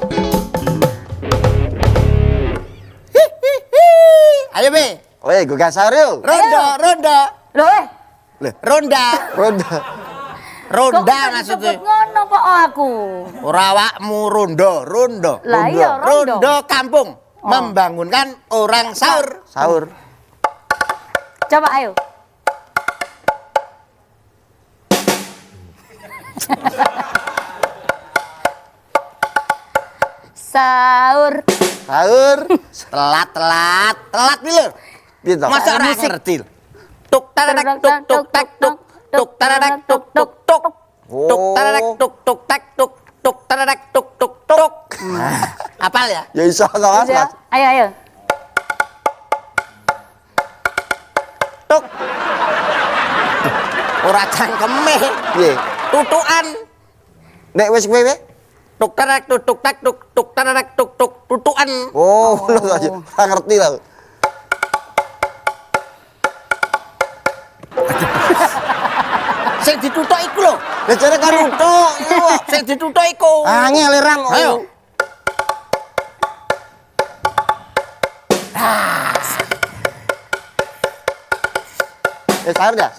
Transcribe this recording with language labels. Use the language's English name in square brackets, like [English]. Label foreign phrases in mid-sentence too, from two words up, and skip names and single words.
[Indonesian] Ayo Be. Weh, gue gak sahur yuk. Ronda. Loh, Ronda kok maksudnya. [Javanese] disebut ngono kok aku? Ora awakmu rondo. Lah iya, rondo. [Indonesian] Rondo kampung membangunkan orang sahur. Sahur. Coba ayo. Sahur. Sahur. Telat nih lho. Gitu. [Javanese] Masa ora ngerti. Tuk taradak tuk tuk tak tuk. Tuk taradak tuk tuk tuk. Tuk taradak tuk tuk tak tuk. Tuk taradak tuk tuk tuk. Apal ya? Ya iso kawas, Ya. Mas. Ayo. Tuk. Ora cangkeme. Piye? Tutukan. Nek wis kowe we? Tuk taradak tuk tuk tak tuk. Tuk taradak tuk tuk tutukan. Oh, lho aja. Ora ngerti lah. Sing ditutuk iku lho. Lah jare kan utuk. Sing ditutuk iku. Angel ram. Ayo. [Indonesian] Sahur dah.